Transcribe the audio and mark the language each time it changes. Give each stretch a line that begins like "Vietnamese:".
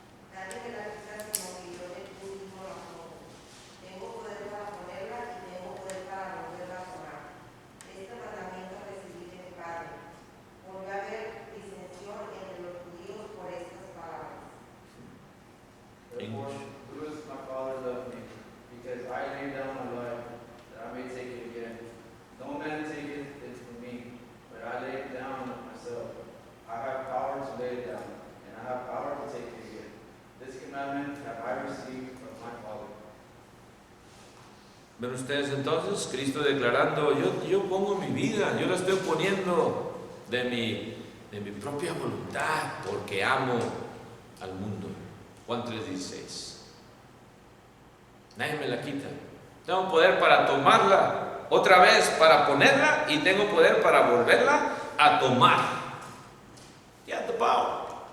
Spanish: Nadie me la quita sino que yo tú mismo la pongo. Tengo poder para ponerla y tengo poder para volverla a tomar. Este mandamiento recibí de mi Padre. Volvió a haber disensión entre los judíos por estas palabras.
English: Therefore, who is my Father loved me, because I laid down my life, that I may take it again. No man taketh it from me, but I lay it down of myself. I have power to lay it down, and I have power to take it again. This commandment have I received from my Father.
Spanish: ¿Ven ustedes entonces? Cristo declarando, yo pongo mi vida, yo la estoy poniendo de mi propia voluntad, porque amo al mundo. Juan 3:16. Nadie me la quita. Tengo poder para tomarla otra vez, para ponerla, y tengo poder para volverla a tomar.
English: You have the power.